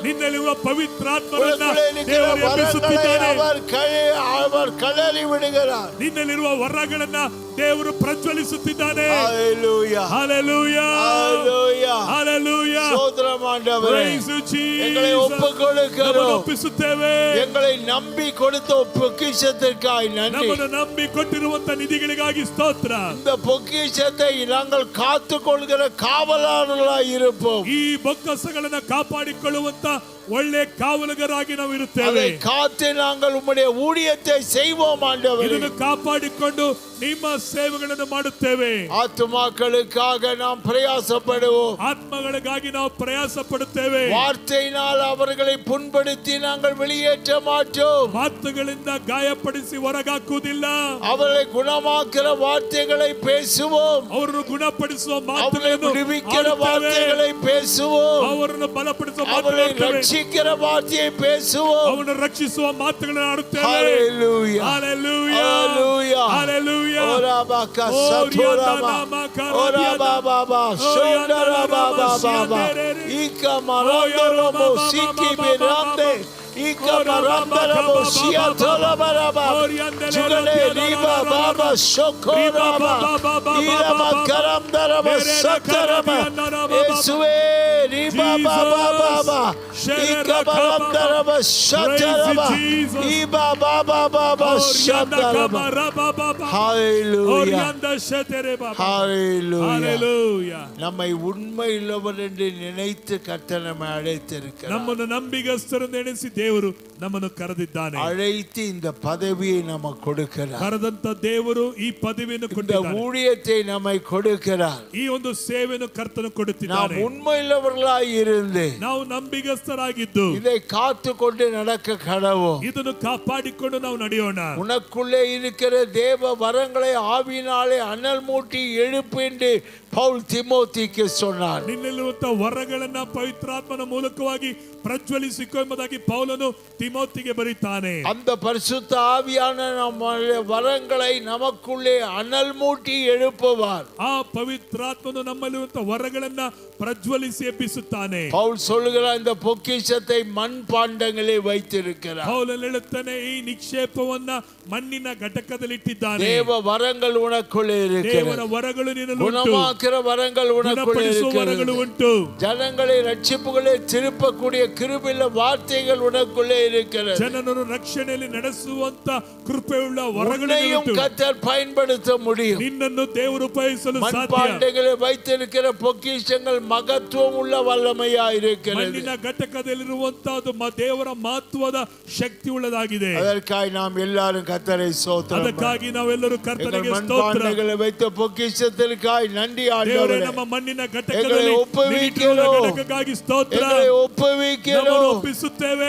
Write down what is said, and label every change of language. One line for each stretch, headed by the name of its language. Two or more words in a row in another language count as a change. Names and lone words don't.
Kannada: ನಿನ್ನಲ್ಲಿರುವ ಪವಿತ್ರಾತ್ಮನನ್ನ
Tamil: உங்களுக்குள்ளே இருக்கிற
Kannada: ದೇವರು
Tamil: வரங்களை
Kannada: ಎಬ್ಬಿಸುತ್ತಿದ್ದಾನೆ.
Tamil: அவர் கழறி விடுகிறார்.
Kannada: ನಿನ್ನಲ್ಲಿರುವ ವರಗಳನ್ನ ದೇವರು ಪ್ರಜ್ವಲಿಸುತ್ತಿದ್ದಾನೆ.
English: Hallelujah.
Kannada: ಹಲ್ಲೆಲೂಯಾ.
English: Hallelujah.
Kannada: ಹಲ್ಲೆಲೂಯಾ.
Tamil: சோதரம் ஆண்டவரே,
English: Praise you, Jesus.
Tamil: எங்களை ஒப்புக்கொடுக்கிறோம்.
Kannada: ನಮ್ಮನ್ನು ಒಪ್ಪಿಸುತ್ತೇವೆ.
Tamil: எங்களை நம்பி கொடுத்த பொக்கிஷத்திற்காய் நன்றி.
Kannada: ನಮ್ಮನ್ನು ನಂಬಿ ಕೊಟ್ಟಿರುವಂತ ನಿಧಿಗಳಿಗಾಗಿ ಸ್ತೋತ್ರ.
Tamil: இந்த பொக்கிஷத்தை நாங்கள் காத்துக்கொள்கிற காவலாளர்களாய் இருப்போம்.
Kannada: ಈ ಬೊಕ್ಕಸಗಳನ್ನ ಕಾಪಾಡಿಕೊಳ್ಳುವಂತ ಒಳ್ಳೆ ಕಾವಲುಗರಾಗಿ ನಾವು ಇರುತ್ತೇವೆ.
Tamil: அதை காத்து நாங்கள் உம்முடைய ஊழியத்தை செய்வோம் ஆண்டவரே.
Kannada: ಇದನ್ನು ಕಾಪಾಡಿಕೊಂಡು ನಿಮ್ಮ ಸೇವೆಗಳನ್ನು ಮಾಡುತ್ತೇವೆ.
Tamil: ஆத்துமாக்களுக்காக நாம் பிரயாசப்படுவோம்.
Kannada: ಆತ್ಮಗಳಿಗಾಗಿ ನಾವು ಪ್ರಯಾಸ ಪಡುತ್ತೇವೆ.
Tamil: வார்த்தையினால் அவர்களை புண்படுத்தி நாங்கள் வெளியேற்ற மாட்டோம்.
Kannada: ಮಾತುಗಳಿಂದ ಗಾಯಪಡಿಸಿ ಹೊರಗಾಕುವುದಿಲ್ಲ.
Tamil: அவர்களை குணமாக்குற வார்த்தைகளை பேசுவோம்.
Kannada: ಅವರನ್ನು ಗುಣಪಡಿಸುವ
Tamil: அவர்களை
Kannada: ಮಾತುಗಳನ್ನು
Tamil: விடுவிக்கிற
Kannada: ಆಡುತ್ತೇವೆ.
Tamil: வார்த்தைகளை பேசுவோம்.
Kannada: ಅವರನ್ನು ಬಲಪಡಿಸುವ
Tamil: அவர்களை
Kannada: ಮಾತುಗಳನ್ನು
Tamil: ரட்சிக்கிற வார்த்தையை பேசுவோம்.
Kannada: ಅವನು ರಕ್ಷಿಸುವ ಮಾತುಗಳನ್ನು ಆಡುತ್ತೇವೆ.
English: Hallelujah. Hallelujah. Hallelujah. Hallelujah. Ora baka satoraba. Ora baba baba. Shondara baba baba. Ika marandoro mo siki birande. Ika marandoro mo siatola baraba. Chugale riba baba shokoraba. Ira makaramdara mo sataraba. Esue riba baba baba. Ika marandara mo sataraba. Iba baba baba sataraba. Hallelujah. Hallelujah. Hallelujah.
Tamil: நம்மை உண்மையுள்ளவர் என்று நினைத்து கர்த்தர் நம்மை அழைத்திருக்கிறார்.
Kannada: ನಮ್ಮನ್ನು ನಂಬಿಗಸ್ತರೆಂದು ಎಣಿಸಿ ದೇವರು ನಮ್ಮನ್ನು ಕರೆದಿದ್ದಾನೆ.
Tamil: அழைத்து இந்த பதவியை நமக்கு கொடுக்கிறார்.
Kannada: ಕರೆದಂತ ದೇವರು ಈ ಪದವಿಯನ್ನು
Tamil: இந்த
Kannada: ಕೊಟ್ಟಿದ್ದಾನೆ.
Tamil: ஊழியத்தை நம்மை கொடுக்கிறார்.
Kannada: ಈ ಒಂದು ಸೇವೆಯನ್ನು ಕರ್ತನು
Tamil: நாம்
Kannada: ಕೊಡುತ್ತಿದ್ದಾನೆ.
Tamil: உண்மையுள்ளவர்களாய் இருந்து
Kannada: ನಾವು ನಂಬಿಗಸ್ತರಾಗಿದ್ದು
Tamil: இதை காத்து கொண்டு நடக்க கடவோம்.
Kannada: ಇದನ್ನು ಕಾಪಾಡಿಕೊಂಡು ನಾವು ನಡೆಯೋಣ.
Tamil: உனக்குள்ளே இருக்கிற தேவ வரங்களை ஆவியினாலே அனல் மூட்டி எழுப்பு என்று பவுல் திமோத்திக்கு சொன்னார்.
Kannada: ನಿನ್ನಲ್ಲಿರುವಂತ ವರಗಳನ್ನ ಪವಿತ್ರಾತ್ಮನ ಮೂಲಕವಾಗಿ ಪ್ರಜ್ವಲಿಸಿಕೊ ಎಂಬುದಾಗಿ ಪೌಲನು ತಿಮೋತಿಗೆ ಬರೀತಾನೆ.
Tamil: அந்த பரிசுத்த ஆவியான நம்முடைய வரங்களை நமக்குள்ளே அனல் மூட்டி எழுப்புவார்.
Kannada: ಆ ಪವಿತ್ರಾತ್ಮನು ನಮ್ಮಲ್ಲಿರುವಂತ ವರಗಳನ್ನ ಪ್ರಜ್ವಲಿಸಿ ಎಬ್ಬಿಸುತ್ತಾನೆ.
Tamil: பவுல் சொல்லுகிறார், இந்த பொக்கிஷத்தை மண் பாண்டங்களே வைத்திருக்கிறார்.
Kannada: ಪೌಲನು ಹೇಳುತ್ತಾನೆ, ಈ ನಿಕ್ಷೇಪವನ್ನ ಮಣ್ಣಿನ ಘಟಕದಲ್ಲಿ ಇಟ್ಟಿದ್ದಾನೆ.
Tamil: தேவ வரங்கள் உனக்குள்ளே இருக்கிறது.
Kannada: ದೇವರ ವರಗಳು ನಿನ್ನಲ್ಲಿ ಉಂಟು.
Tamil: குணமாக்குற வரங்கள் உனக்குள்ளே
Kannada: ಗುಣಪಡಿಸುವ ವರಗಳು
Tamil: இருக்கிறது.
Kannada: ಉಂಟು.
Tamil: ஜனங்களை ரட்சிப்புகளை திருப்பக்கூடிய கிருபையுள்ள வார்த்தைகள் உனக்குள்ளே இருக்கிறது.
Kannada: ಜನರನ್ನು ರಕ್ಷಣೆಯಲ್ಲಿ ನಡೆಸುವಂತ ಕೃಪೆಯುಳ್ಳ ವರಗಳು
Tamil: உன்னையும்
Kannada: ಉಂಟು.
Tamil: கர்த்தர் பயன்படுத்த முடியும்.
Kannada: ನಿನ್ನನ್ನು ದೇವರು ಉಪಯೋಗಿಸಲು ಸಾಧ್ಯ.
Tamil: மண்பாண்டங்களை வைத்திருக்கிற பொக்கிஷங்கள் மகத்துவம் உள்ள வல்லமையா இருக்கிறது.
Kannada: ಮಣ್ಣಿನ ಘಟಕದಲ್ಲಿರುವಂತಹದ್ದು ದೇವರ ಮಹತ್ವದ ಶಕ್ತಿ ಉಳ್ಳದಾಗಿದೆ.
Tamil: அதற்காக நாம் எல்லாரும் கர்த்தரை ஸ்தோத்திரம்.
Kannada: ಅದಕ್ಕಾಗಿ ನಾವೆಲ್ಲರೂ ಕರ್ತನಿಗೆ ಸ್ತೋತ್ರ.
Tamil: மண்பாண்டங்களை வைத்த பொக்கிஷத்திற்காய் நன்றி
Kannada: ದೇವರೇ,
Tamil: ஆண்டவரே.
Kannada: ನಮ್ಮ ಮಣ್ಣಿನ ಘಟಕದಲ್ಲಿ ಘಟಕಕ್ಕಾಗಿ ಸ್ತೋತ್ರ. ನಮ್ಮನ್ನು ಒಪ್ಪಿಸುತ್ತೇವೆ.